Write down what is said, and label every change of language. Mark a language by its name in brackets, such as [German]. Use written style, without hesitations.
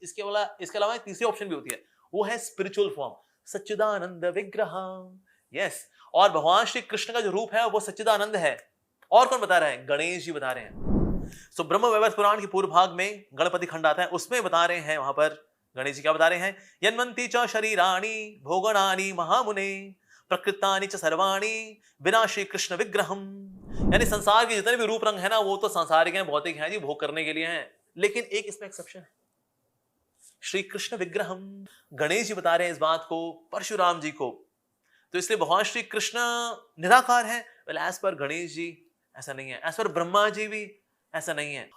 [Hindi] इसके अलावा एक तीसरी ऑप्शन भी होती है, वो है स्पिरिचुअल फॉर्म, सच्चिदानंद विग्रह। यस। और भगवान श्री कृष्ण का जो रूप है वो सच्चिदानंद है। और कौन बता रहे हैं? गणेश जी बता रहे हैं। सो ब्रह्म वैवर्त पुराण के पूर्व भाग में गणपति खंड आता है, उसमें बता रहे हैं, वहां पर गणेश जी क्या बता रहे हैं? [Sanskrit] यन्मन्ति च शरीराणि भोगणानि महामुने प्रकृतानि च सर्वाणि विनाशी कृष्ण विग्रहम। [Hindi] यानी संसार के जितने भी रूप रंग है ना, वो तो सांसारिक हैं, भौतिक हैं जी, भोग करने के लिए हैं। लेकिन एक इसमें एक्सेप्शन है, श्री कृष्ण विग्रहम। गणेश जी बता रहे हैं इस बात को परशुराम जी को। तो इसलिए भगवान श्री कृष्ण निराकार है। Well as per Ganesh ji ऐसा नहीं है, एज पर ब्रह्मा जी भी ऐसा नहीं है।